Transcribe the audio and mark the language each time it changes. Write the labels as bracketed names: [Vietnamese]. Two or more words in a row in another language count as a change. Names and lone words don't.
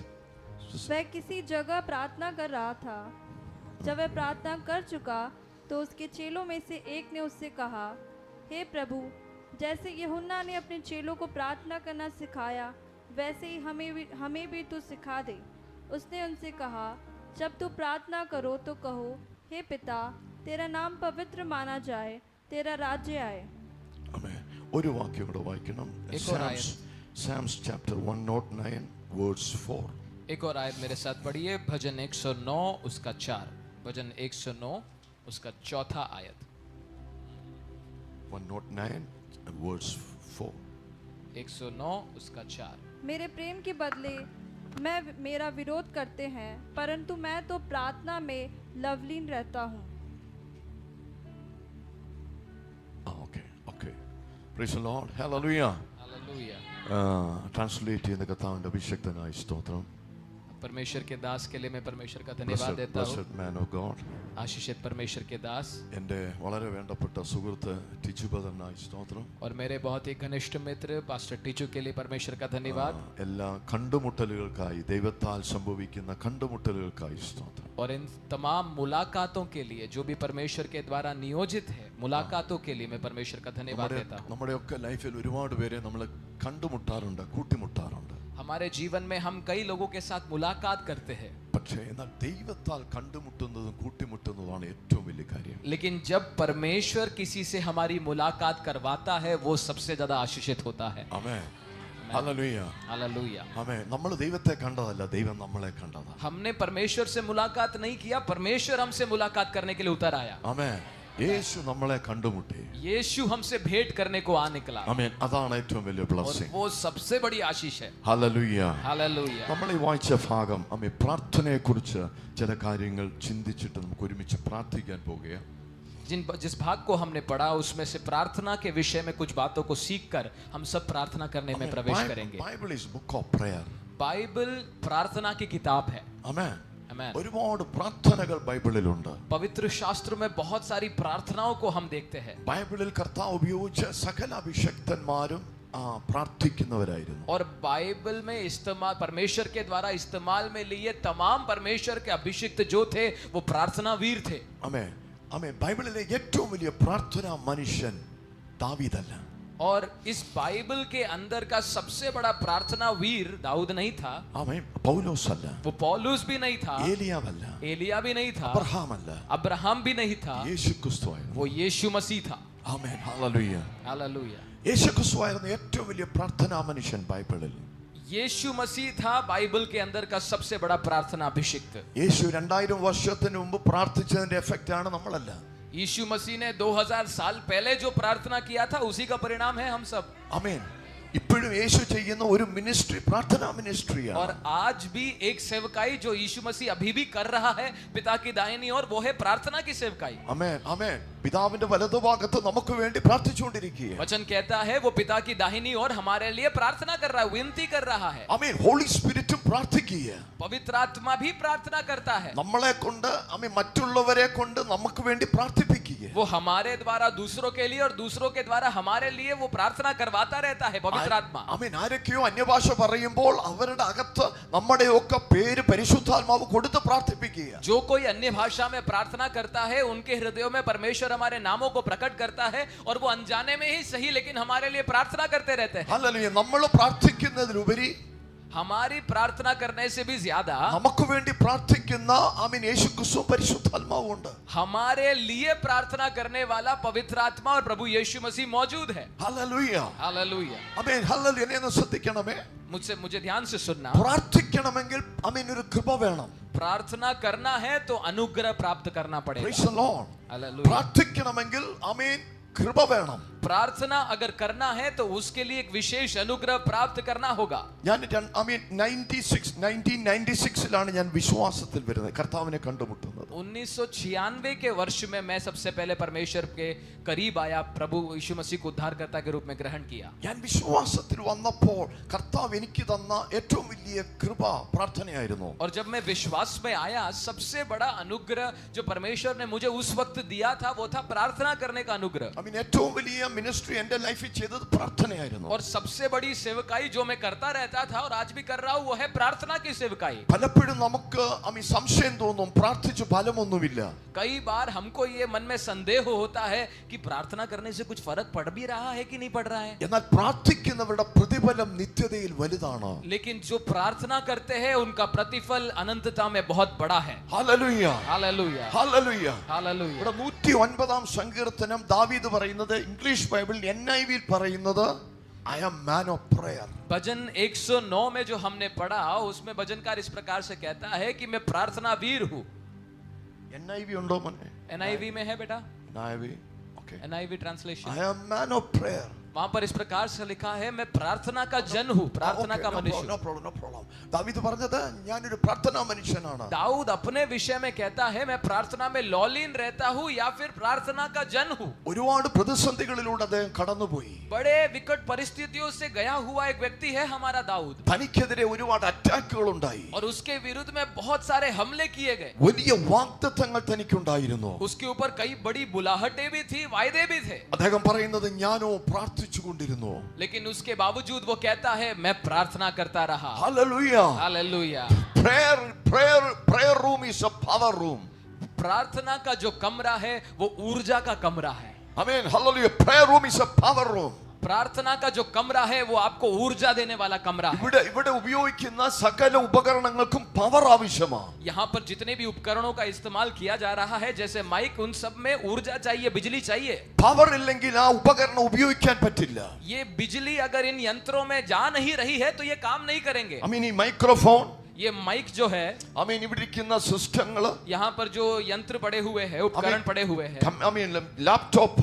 [Hindi] वह किसी जगह प्रार्थना कर रहा था. जब वह प्रार्थना कर चुका तो उसके चेलों में से एक ने उससे कहा, हे प्रभु, जैसे यूहन्ना ने अपने चेलों को प्रार्थना करना सिखाया वैसे ही हमें भी तू सिखा दे. उसने उनसे कहा, जब तू प्रार्थना करो तो कहो, हे पिता, तेरा नाम पवित्र माना जाए, तेरा राज्य आए. [Malayalam] ആമേൻ. ഒരു വാക്യം കൂടെ വായിക്കണം. [Hindi] एक और आयत. [English] Psalms chapter 109 verse 4. [Hindi] एक और आयत मेरे साथ पढ़िए. भजन 109 उसका 4. भजन 109 उसका 4था आयत. [English] 109 and verse 4. [Hindi] 109 उसका 4. मेरे प्रेम के बदले मेरा विरोध करते हैं, परंतु मैं तो प्रार्थना में लवलीन रहता हूँ. [English] Okay. Praise the Lord. Hallelujah. [Hindi] हालेलुया. [Malayalam] ട്രാൻസ്ലേറ്റ് ചെയ്യുന്ന കർത്താവിന്റെ അഭിഷക്തനായ സ്തോത്രം. [Hindi] परमेश्वर के दास के लिए मैं परमेश्वर का धन्यवाद देता हूँ. [English] Blessed man of God. [Hindi] आशीषित परमेश्वर के दास [Malayalam] എൻ്റെ വളരെ വേണ്ടപ്പെട്ട സുഹൃത്ത് ടിച്ചു ബദറിനായി സ്തോത്രം. [Hindi] और मेरे बहुत ही घनिष्ठ मित्र पास्टर टीचू के लिए परमेश्वर का धन्यवाद. [Malayalam] എല്ലാ കണ്ടുമുട്ടലുകൾക്കായി ദൈവത്താൽ സംഭവിക്കുന്ന കണ്ടുമുട്ടലുകൾക്കായി സ്തോത്രം. [Hindi] और इन तमाम मुलाकातों के लिए जो भी परमेश्वर के द्वारा नियोजित है मुलाकातों के लिए मैं परमेश्वर का धन्यवाद देता हूँ. [Malayalam] നമ്മുടെയൊക്കെ ലൈഫിൽ ഒരുപാട് പേരെ നമ്മൾ കണ്ടുമുട്ടാറുണ്ട്, കൂട്ടിമുട്ടാറുണ്ട്. [Hindi] हमारे जीवन में हम कई लोगों के साथ मुलाकात करते हैं, [Malayalam] പക്ഷേ എന്നാൽ ദൈവത്താൽ കണ്ടുമുട്ടുന്നതും കൂട്ടിമുട്ടുന്നതാണ് ഏറ്റവും വലിയ കാര്യം. [Hindi] लेकिन जब परमेश्वर किसी से हमारी मुलाकात करवाता है वो सबसे ज्यादा आशीषित होता है. [Malayalam] ആമേൻ. ഹല്ലേലൂയ. [Hindi] हालेलुया. [Malayalam] ആമേൻ. നമ്മൾ ദൈവത്തെ കണ്ടതല്ല, ദൈവം നമ്മളെ കണ്ടതാ. [Hindi] हमने परमेश्वर से मुलाकात नहीं किया, परमेश्वर हमसे मुलाकात करने के लिए उतर आया. [Malayalam] ആമേൻ. യേശു നമ്മളെ കണ്ടുമുട്ടി. [Hindi] यीशु हमसे भेंट करने को आ निकला. [Malayalam] ആമേൻ. അതാണ് ഏറ്റവും വലിയ [Hindi] और [Malayalam] ബ്ലെസ്സിംഗ്. [Hindi] वो सबसे बड़ी आशीष है. [Malayalam] ഹല്ലേലൂയ. [Hindi] हालेलुया. [Malayalam] നമ്മൾ ഈ വായിച്ച ഭാഗം ആമേൻ പ്രാർത്ഥനയെക്കുറിച്ച് ചില കാര്യങ്ങൾ ചിന്തിച്ചിട്ട് നമുക്ക് ഒരുമിച്ച് പ്രാർത്ഥിക്കാൻ പോകുകയാണ്. [Hindi] जिस भाग को हमने पढ़ा उसमें से प्रार्थना के विषय में कुछ बातों को सीखकर हम सब प्रार्थना करने में प्रवेश करेंगे. [English] Bible is book of prayer. [Hindi] बाइबल प्रार्थना की किताब है. [Malayalam] ആമേൻ. [Hindi] आमीन. [Malayalam] ഒരുപാട് പ്രാർത്ഥനകൾ ബൈബിളിലുണ്ട്. [Hindi] पवित्र शास्त्र में बहुत सारी प्रार्थनाओं को हम देखते हैं. [Malayalam] ബൈബിളിൽ കർത്താവ് ഉപയോഗിച്ച സകല അഭിഷക്തന്മാരും പ്രാർത്ഥിക്കുന്നവരായിരുന്നു. [Hindi] और बाइबल में इस्तेमाल परमेश्वर के द्वारा इस्तेमाल में लिए तमाम परमेश्वर के अभिषिक्त जो थे वो प्रार्थना वीर थे. [Malayalam] ആമേൻ. ആമേൻ. ബൈബിളിലെ ഏറ്റവും വലിയ പ്രാർത്ഥനാ മനുഷ്യൻ ദാവീദല്ല. [Hindi] और इस बाइबल के अंदर का सबसे बड़ा प्रार्थना वीर दाऊद नहीं था. [Malayalam] ആമേൻ. പൗലോസല്ല. [Hindi] वो पौलुस भी नहीं था. [Malayalam] ഏലിയാവല്ല. [Hindi] एलिया भी नहीं था. [Malayalam] അബ്രഹാമല്ല. [Hindi] अब्राहम भी नहीं था. [Malayalam] യേശുക്രിസ്തുവായിരുന്നു. [Hindi] वो यीशु मसीह था. [Malayalam] ആമേൻ. ഹല്ലേലൂയ. [Hindi] हालेलुया. [Malayalam] യേശുക്രിസ്തുവായിരുന്നു ഏറ്റവും വലിയ പ്രാർത്ഥനാ മനുഷ്യൻ ബൈബിളിൽ. [Hindi] यीशु मसीह था बाइबल के अंदर का सबसे बड़ा प्रार्थना अभिषिक्त. [Malayalam] യേശു 2000 വർഷത്തിന് മുമ്പ് പ്രാർത്ഥിച്ചതിന്റെ എഫക്റ്റ് ആണ് നമ്മളല്ല. [Hindi] यीशु मसीह ने 2000 साल पहले जो प्रार्थना किया था उसी का परिणाम है हम सब. [Malayalam] ആമേൻ. ഇപ്പോഴും യേശു ചെയ്യുന്ന ഒരു മിനിസ്ട്രി പ്രാർത്ഥനാ മിനിസ്ട്രിയാണ്. [Hindi] और आज भी एक सेवकाई जो यीशु मसीह अभी भी कर रहा है पिता की दाहिनी ओर, वो है प्रार्थना की सेवकाई. [Malayalam] ആമേൻ. ആമേൻ. പിതാവിന്റെ വലതുഭാഗത്ത് നമുക്ക് വേണ്ടി പ്രാർത്ഥിച്ചുകൊണ്ടിരിക്കുകയാണ്. [Hindi] वचन कहता है वो पिता की दाहिनी ओर हमारे लिए प्रार्थना कर रहा है, विनती कर रहा है. [Malayalam] ആമേൻ. [English] Holy Spirit [Malayalam] പ്രാർത്ഥിക്കുക. [Hindi] पवित्र आत्मा भी प्रार्थना करता है. [Malayalam] നമ്മളെ കൊണ്ട് ആമേൻ മറ്റുള്ളവരെ കൊണ്ട് നമുക്ക് വേണ്ടി പ്രാർത്ഥിപ്പിക്കുക. [Hindi] वो हमारे द्वारा दूसरों के लिए और दूसरों के द्वारा हमारे लिए वो प्रार्थना करवाता रहता है पवित्र आत्मा. [Malayalam] ആമേൻ. ആരൊക്കെയോ അന്യഭാഷ പറയുമ്പോൾ അവരുടെ അകത്ത് നമ്മുടെയൊക്കെ പേര് പരിശുദ്ധാത്മാവ് കൊടുത്ത് പ്രാർത്ഥിപ്പിക്കുക. [Hindi] जो कोई अन्य भाषा में प्रार्थना करता है उनके हृदयों में परमेश्वर हमारे नामों को प्रकट करता है और वो अनजाने में ही सही लेकिन हमारे लिए प्रार्थना करते रहते हैं. [Malayalam] ഹല്ലേലൂയ. നമ്മൾ പ്രാർത്ഥിക്കുന്നതിലുപരി [Hindi] हमारी प्रार्थना करने से भी ज्यादा [Malayalam] നമുക്ക് വേണ്ടി പ്രാർത്ഥിക്കുന്ന ആമേൻ യേശുക്രിസ്തു പരിശുദ്ധാത്മാവുണ്ട്. [Hindi] हमारे लिए प्रार्थना करने वाला पवित्र आत्मा और प्रभु यीशु मसीह मौजूद है. [Malayalam] ഹല്ലേലൂയ. [Hindi] हालेलुया. [Malayalam] ആമേൻ. ഹല്ലേലൂയ. എന്നെ ശ്രദ്ധിക്കണമേ. [Hindi] मुझे ध्यान से सुनना. [Malayalam] പ്രാർത്ഥിക്കണമെങ്കിൽ ആമേൻ ഒരു കൃപ വേണം. [Hindi] प्रार्थना करना है तो अनुग्रह प्राप्त करना पड़ेगा. [English] Praise the Lord. [Hindi] हालेलुया. [Malayalam] പ്രാർത്ഥിക്കണമെങ്കിൽ ആമേൻ കൃപ വേണം. [Hindi] प्रार्थना अगर करना है तो उसके लिए एक विशेष अनुग्रह प्राप्त करना होगा। [Malayalam] ഞാൻ 1996 ഞാൻ വിശ്വാസത്തിൽ വരുന്നത്, കർത്താവിനെ കണ്ടുമുട്ടുന്നത്। [Hindi] 1996 के वर्ष में मैं सबसे पहले परमेश्वर के करीब आया, प्रभु यीशु मसीह को उद्धारकर्ता के रूप में ग्रहण किया। [Malayalam] ഞാൻ വിശ്വാസത്തിൽ വന്നപ്പോൾ കർത്താവ് എനിക്ക് തന്ന ഏറ്റവും വലിയ കൃപ പ്രാർത്ഥനയായിരുന്നു। [Hindi] और जब मैं विश्वास में आया, सबसे बड़ा अनुग्रह जो परमेश्वर ने मुझे उस वक्त दिया था वो था प्रार्थना करने का अनुग्रह। [Malayalam] ഏറ്റവും വലിയ മിനിസ്ട്രി എൻ്റെ ലൈഫിൽ ചെയ്തത് പ്രാർത്ഥനയായിരുന്നു। [Hindi] और सबसे बड़ी सेवकाई जो मैं करता रहता था और आज भी कर रहा हूं वो है प्रार्थना की सेवकाई। [Malayalam] പലപ്പോഴും നമുക്ക് സംശയം തോന്നും, പ്രാർത്ഥിച്ചു ഫലമൊന്നുമില്ല। [Hindi] कई बार हमको ये मन में संदेह होता है कि प्रार्थना करने से कुछ फर्क पड़ भी रहा है कि नहीं पड़ रहा है। [Malayalam] എന്നാൽ പ്രാർത്ഥിക്കുന്നവരുടെ പ്രതിഫലം നിത്യതയിൽ വലുതാണ്। [Hindi] लेकिन जो प्रार्थना करते हैं उनका प्रतिफल अनंतता में बहुत बड़ा है। [Malayalam] ഹല്ലേലൂയ, [Hindi] हालेलुया, [Malayalam] ഹല്ലേലൂയ, [Hindi] हालेलुया। [Malayalam] ഇവിടെ 109 സങ്കീർത്തനം ദാവീദ് പറയുന്നത്, ഇംഗ്ലീഷ് ബൈബിളിൽ NIV പറയുന്നത് [English] I am man of prayer. [Hindi] भजन 109 में जो हमने पढ़ा उसमें भजनकार इस प्रकार से कहता है कि मैं प्रार्थना वीर हूँ। [Malayalam] NIV ഉണ്ടോ മോനെ? [Hindi] NIV में है बेटा, [English] NIV, okay. [Hindi] NIV ट्रांसलेशन। [English] I am man of prayer. [Hindi] वहां पर इस प्रकार से लिखा है मैं प्रार्थना का जन हूँ, प्रार्थना का मनुष्य। [English] No problem. [Malayalam] ദാവീദ് പറഞ്ഞത് ഞാനൊരു പ്രാർത്ഥനാ മനുഷ്യനാണ്। [Hindi] दाऊद अपने विषय में कहता है मैं प्रार्थना में लौलीन रहता हूँ या फिर प्रार्थना का जन हूँ। [Malayalam] ഒരുപാട് പ്രതിസന്ധികളിലൂടെ അദ്ദേഹം കടന്നുപോയി। [Hindi] बड़े विकट परिस्थितियों से गया हुआ एक व्यक्ति है हमारा दाऊद। [Malayalam] തനിക്കെതിരെ ഒരുപാട് അറ്റാക്കുകൾ ഉണ്ടായി। [Hindi] और उसके विरुद्ध में बहुत सारे हमले किए गए। [Malayalam] വലിയ വാഗ്ദത്തങ്ങൾ തനിക്കുണ്ടായിരുന്നു। [Hindi] उसके ऊपर कई बड़ी बुलाहटें भी थी, वायदे भी थे। [Malayalam] അദ്ദേഹം പറയുന്നത് ഞാനോ പ്രാർത്ഥിച്ചുകൊണ്ടിരുന്നു। [Hindi] लेकिन उसके बावजूद वो कहता है मैं प्रार्थना करता रहा। [Malayalam] ഹല്ലേലൂയ, [Hindi] हालेलुया। [English] prayer room is a power room. प्रार्थना का जो कमरा है वो ऊर्जा का कमरा है। Amen, hallelujah. Prayer room is a power room. [Hindi] प्रार्थना का जो कमरा है वो आपको ऊर्जा देने वाला कमरा है। [Malayalam] ഇവിടെ ഉപയോഗിക്കുന്ന സകല ഉപകരണങ്ങൾക്കും പവർ ആവശ്യമാണ്। [Hindi] यहाँ पर जितने भी उपकरणों का इस्तेमाल किया जा रहा है जैसे माइक, उन सब में ऊर्जा चाहिए, बिजली चाहिए। [Malayalam] പവർ ഇല്ലെങ്കിൽ ആ ഉപകരണം ഉപയോഗിക്കാൻ പറ്റില്ല। [Hindi] ये बिजली अगर इन यंत्रों में जा नहीं रही है तो ये काम नहीं करेंगे। [English] I mean [Malayalam] ഈ മൈക്രോഫോൺ, [Hindi] ये माइक जो है, [English] I mean [Malayalam] ഇവിടെ ഇരിക്കുന്ന സിസ്റ്റങ്ങൾ, [Hindi] यहाँ पर जो यंत्र पड़े हुए हैं, उपकरण पड़े हुए हैं, [English] I mean [Malayalam] ലാപ്ടോപ്പ്,